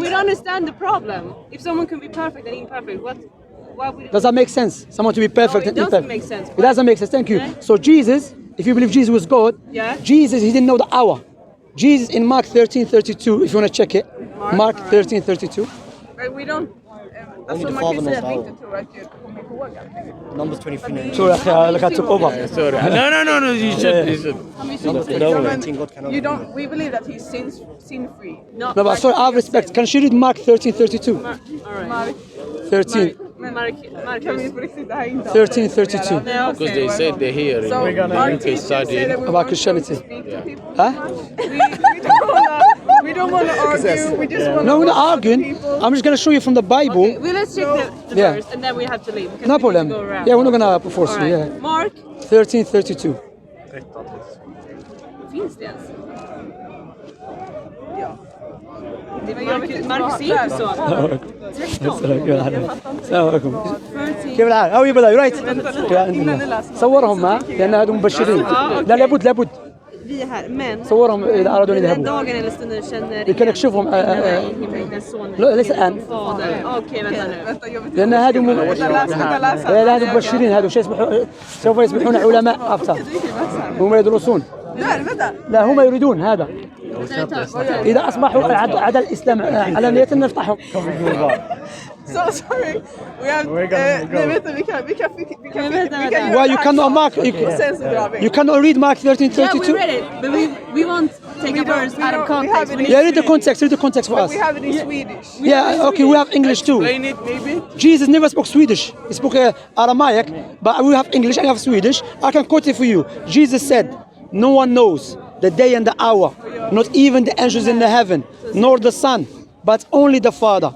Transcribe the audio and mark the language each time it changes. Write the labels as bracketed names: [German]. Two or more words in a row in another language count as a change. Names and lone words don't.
[English] We don't understand the problem. If someone can be perfect and imperfect, why would Does that make sense? Someone to be perfect it and doesn't imperfect. make sense. It doesn't make sense. Thank you. Yeah. So Jesus, if you believe Jesus was God, Yeah. Jesus, he didn't know the hour. Jesus in Mark 13:32, if you want to check it, Mark alright. 13:32. Right? We don't Alltså the [Swedish] man kan ju [English] father [Swedish] säga [English] knows [Swedish] att vi [English] how. [Swedish] inte tror att Gud kommer ihåg allting. [English] Numbers 23:19. Sorry, أخي, like I took over. Sorry. No, you should. You should. Numbers No, 23:19. God cannot. you don't. We believe that he's sin free. No, No, but sorry, I have respect. Can she read Mark 13:32? all right. Mark, 13. Mark, [Swedish] kan vi på riktigt det här är inte [English] 13:32. Yeah, Because okay. they said they're here in So the our UK teachers say studying. that we About want Christianity. to speak to people. Huh? We don't want to argue. We just want to. No, we're not arguing. I'm just going to show you from the Bible. Okay, well, let's check the Yeah. verse and then we have to leave. Because No we need problem. to go around. Yeah, we're not going to force All you. right. Yeah. Mark, 13:32. [Swedish] finns det ens? Ja. Det var Mark ser inte så. 13. [Arabic] السلام عليكم. كيف الحال؟ هاو يبدا رايت. صورهم ها لان هذول مبشرين. لا لابد [Swedish] Vi är här, men [Arabic] صورهم اذا ارادوا ان [Swedish] den här [Arabic] يذهبوا. [Swedish] dagen eller stunden känner Vi kan [Arabic] نكشفهم لا ليس الان. [Swedish] fader. Okej, vänta nu. Vänta, jag vet [Arabic] لان هذول لا هذول مبشرين هذول سوف يصبحون علماء افتر. هم يدرسون. [Swedish] Vänta. [Arabic] لا هم يريدون هذا. اذا اصبحوا عدا الاسلام علانية نفتحهم. [English] So sorry. We have. [Swedish] Nej, vänta, vi kan [English] Why you cannot mark? [Swedish] Sen så drar vi. [English] You cannot read Mark Yeah, we 13:32. read it, but we won't take a verse out of context. We Yeah, read the context. Read the context for us. We have it in Swedish. Yeah, okay, we have English too. Explain it, maybe. Jesus never spoke Swedish. He spoke Aramaic, but we have English and we have Swedish. I can quote it for you. Jesus said, "No one knows the day and the hour, not even the angels in the heaven, nor the Son, but only the Father."